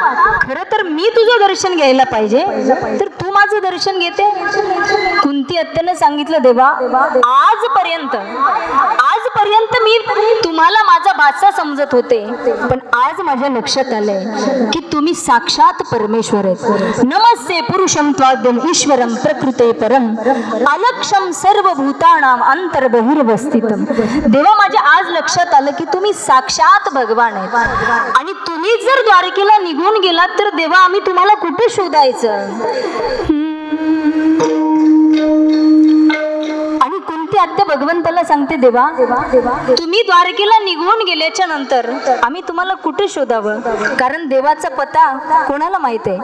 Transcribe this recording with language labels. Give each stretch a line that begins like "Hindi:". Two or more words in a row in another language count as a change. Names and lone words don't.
Marathi: खरं तर मी तुझं दर्शन घ्यायला पाहिजे, तर तू माझं दर्शन घेते? कुंती आत्यानं सांगितलं देवा आजपर्यंत मी तुम्हाला माझा भाचा समजत होते, पण आज माझ्या लक्षात आलंय की तुम्ही साक्षात परमेश्वर आहेत.
Sanskrit: नमस्ते पुरुषं त्वाद्यं ईश्वरं प्रकृते परम अलक्षम सर्व भूतानां अंतर्बहिर्वस्थितम.
Marathi: देवा माझ्या आज लक्षात आलं की तुम्ही साक्षात भगवान आहेत आणि तुम्ही जर द्वारकेला निघून गेलात तर देवा आम्ही तुम्हाला कुठे शोधायचं? आणि कुंती आत्या भगवंताला सांगते देवा तुम्ही द्वारकेला निघून गेल्याच्या नंतर आम्ही तुम्हाला कुठे शोधावं? कारण देवाचा पता कोणाला माहित आहे?